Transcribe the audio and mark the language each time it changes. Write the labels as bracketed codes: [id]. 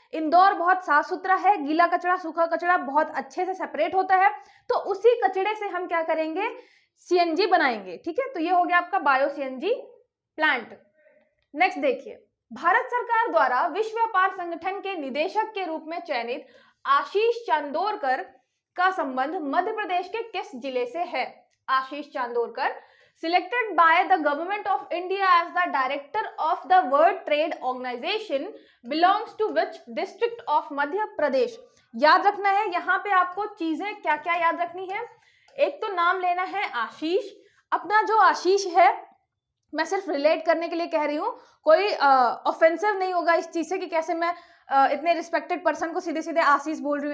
[hi] इंदौर बहुत साफ सुथरा है, गीला कचरा सूखा कचरा बहुत अच्छे से सेपरेट होता है, तो उसी कचरे से हम क्या करेंगे? सीएनजी बनाएंगे, ठीक है। तो ये हो गया आपका बायो सीएनजी प्लांट। नेक्स्ट देखिए, भारत सरकार द्वारा विश्व व्यापार संगठन के निदेशक के रूप में चयनित आशीष चांदोरकर का संबंध मध्य प्रदेश के किस जिले से है? [en] Ashish Chandorkar selected by the government of India as the director of the World Trade Organization belongs to which district of Madhya Pradesh? [hi] याद रखना है, यहाँ पे आपको चीजें क्या क्या याद रखनी है। एक तो नाम लेना है आशीष। अपना जो आशीष है, मैं सिर्फ रिलेट करने के लिए कह रही हूँ, कोई ऑफेंसिव नहीं होगा इस चीज से कि कैसे मैं इतने रिस्पेक्टेड पर्सन को सीधे सीधे आशीष बोल रही हूँ।